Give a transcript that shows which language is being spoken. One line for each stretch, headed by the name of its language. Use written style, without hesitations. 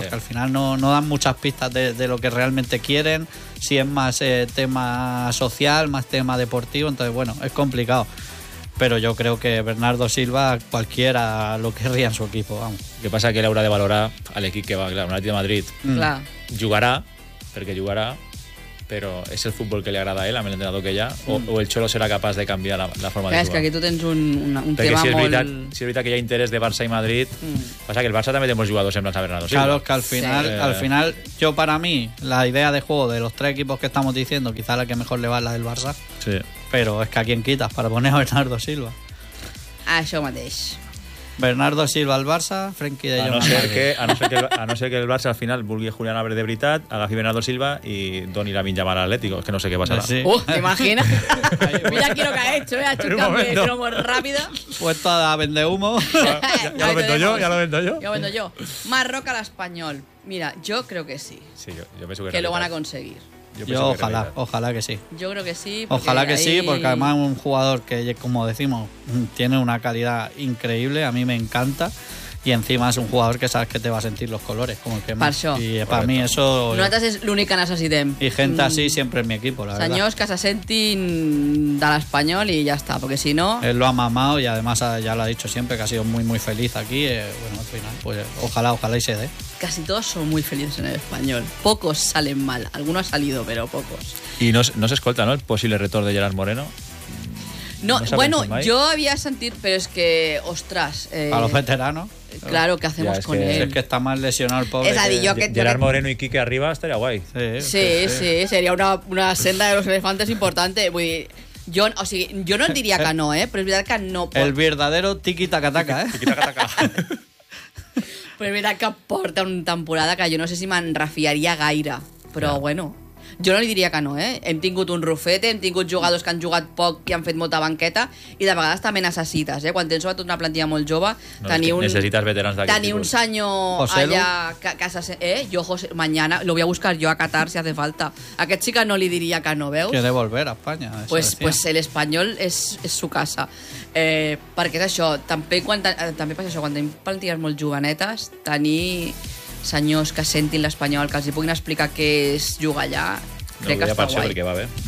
Spanish: Porque al final no dan muchas pistas de lo que realmente quieren. Si es más tema social, más tema deportivo. Entonces, bueno, es complicado. Pero yo creo que Bernardo Silva, cualquiera lo querría en su equipo, vamos. ¿Qué pasa? Que le habrá de valorar al equipo que va, claro, el Atlético de Madrid. Claro. Jugará, porque jugará,
Catalan: pero és el futbol que li agrada a ell, amb l'entrenador que hi ha, o el Xolo serà capaç de canviar la forma de jugar. És que aquí tu tens un tema si molt... Veritat, si és veritat que hi ha interès de Barça i Madrid, passa que el Barça també té molts jugadors semblants a Bernardo Silva.
Spanish: Claro, que al final, sí. Al final, yo para mí, la idea de juego de los tres equipos que estamos diciendo, quizá la que mejor le va es la del Barça, sí. Pero es que a quién quitas para poner a Bernardo Silva.
Catalan: Això mateix. Bernardo Silva al Barça, Frenkie de Jong. A no ser que el Barça al final vulgui Julián Álvarez de veritat, agafi Bernardo Silva i doni la minja mal a l'Atlético. És que no sé què passarà.
Spanish: Sí. Imagina. Mira aquí lo que ha hecho, ha hecho un cambio de cromo rápido. Puesto a vender humo. Ya lo vendo yo. Marroca al Español. Mira, yo creo que sí. Sí, yo pienso que lo van a conseguir. Yo ojalá que sí. Yo creo que sí. Porque además es un jugador que, como decimos, tiene una calidad increíble. A mí me encanta. Y encima es un jugador que sabes que te va a sentir los colores. Como el que más. Y para mí eso... Nosotros
Catalan: es l'únic que necessitem.
Spanish: Y gente así siempre en mi equipo, la verdad.
Catalan: Senyors que se sentin de l'Espanyol
Spanish: y ya está. Porque si no... Él lo ha mamado y además ya lo ha dicho siempre, que ha sido muy, muy feliz aquí. Bueno, al final, pues ojalá y se dé. Casi todos son muy felices en el Español. Pocos salen mal. Alguno ha salido, pero pocos. Y no se escolta, ¿no? El posible retorno de Gerard Moreno. No, yo había sentido, pero es que, ostras... A los veteranos. Claro, ¿qué hacemos con él? Es que está más lesionado el pobre. Gerard Moreno y Quique arriba estaría guay. Sí, sería una senda de los elefantes importante. Voy a decir, yo no diría que no, pero es verdad que no. El verdadero tiqui-taca-taca, Pero es verdad que aporta una temporada que yo no sé si me enrafiaría gaira, pero ja. Bueno...
Catalan: Jo no li diria que no, Hem tingut un Rufete, hem tingut jugadors que han jugat poc i han fet molta banqueta, i de vegades també necessites, Quan tens sobretot una plantilla molt jove, no, tenir un... Necessites veterans d'aquest tipus. Tenir un senyor José allà...
Spanish: José, mañana, lo voy a buscar yo a Qatar si hace falta.
Catalan: Aquest xica no li diria que no, veus?
Spanish: Quiere volver a España. Pues el Español es su casa.
Catalan: Perquè és això, també passa això, quan tenim plantilles molt jovenetes, tenir... senyors que sentin l'Espanyol, que els puguin explicar què és jugar allà, crec que està guai. No ho diria per això, perquè va bé.